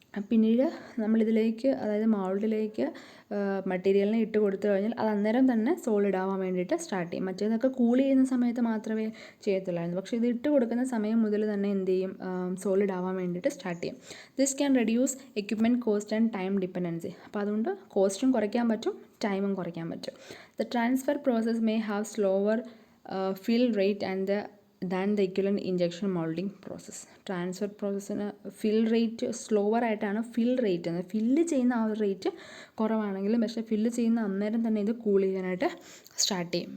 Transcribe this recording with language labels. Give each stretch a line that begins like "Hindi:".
Malayalam: പിന്നീട് നമ്മളിതിലേക്ക്, അതായത് മൗൾഡിലേക്ക് മെറ്റീരിയലിനെ ഇട്ട് കൊടുത്തു കഴിഞ്ഞാൽ അത് അന്നേരം തന്നെ സോളിഡ് ആവാൻ വേണ്ടിയിട്ട് സ്റ്റാർട്ട് ചെയ്യും. മറ്റേതൊക്കെ കൂൾ ചെയ്യുന്ന സമയത്ത് മാത്രമേ ചെയ്യത്തുള്ളായിരുന്നു. പക്ഷേ ഇത് ഇട്ട് കൊടുക്കുന്ന സമയം മുതൽ തന്നെ എന്ത് ചെയ്യും, സോളിഡ് ആവാൻ വേണ്ടിയിട്ട് സ്റ്റാർട്ട് ചെയ്യും.
English: This can reduce equipment cost and time dependency.
Malayalam: അപ്പോൾ അതുകൊണ്ട് കോസ്റ്റും കുറയ്ക്കാൻ പറ്റും, ടൈമും കുറയ്ക്കാൻ പറ്റും.
English: The transfer process may have slower fill rate and than the equivalent injection molding process.
Malayalam: Transfer പ്രോസസ്സിന് fill rate slower ആയിട്ടാണ്. ഫില്ല് ചെയ്യുന്ന ആ ഒരു റേറ്റ് കുറവാണെങ്കിലും പക്ഷേ ഫില്ല് ചെയ്യുന്ന അന്നേരം തന്നെ ഇത് കൂൾ ചെയ്യാനായിട്ട് സ്റ്റാർട്ട് ചെയ്യും.